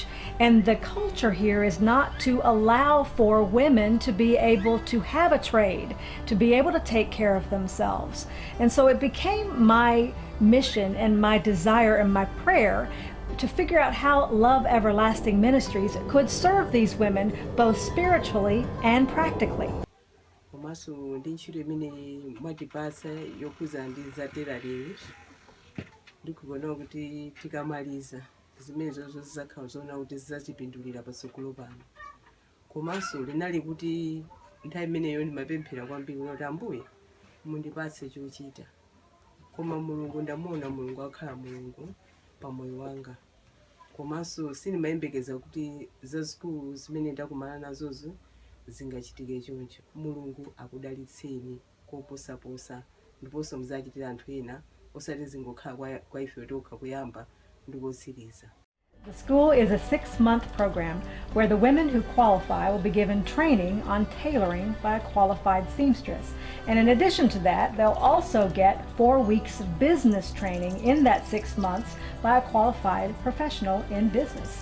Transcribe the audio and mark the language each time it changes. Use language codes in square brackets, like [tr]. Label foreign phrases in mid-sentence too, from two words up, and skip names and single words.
[en] And the culture here is not to allow for women to be able to have a trade, to be able to take care of themselves. And so it became my mission and my desire and my prayer to figure out how Love Everlasting Ministries could serve these women both spiritually and practically. [ny] Komanso ndi ntchito imene mwatipatsa yokhuza ndi za tailoring ndikubona kuti tikamaliza zimene zonse zizakhala zoona kuti zidzatipindulira patsogolo pano. Komanso linali kuti nthawi imeneyo ndimapemphera kwambiri kuti Ambuye mundipatse chochita, koma Mulungu ndamuona Mulungu akhala Mulungu pa moyo wanga. Komanso sindimayembekeza kuti zazikulu zimene ndakumana nazozo zingachitike choncho. Mulungu akudalitseni koposaposa ndiponso muzachitira anthu ena osati zingokhala kwa ife tokha kuyamba ndi kotsiriza. [en] The school is a 6-month program where the women who qualify will be given training on tailoring by a qualified seamstress. And in addition to that, they'll also get 4 weeks of business training in that 6 months by a qualified professional in business.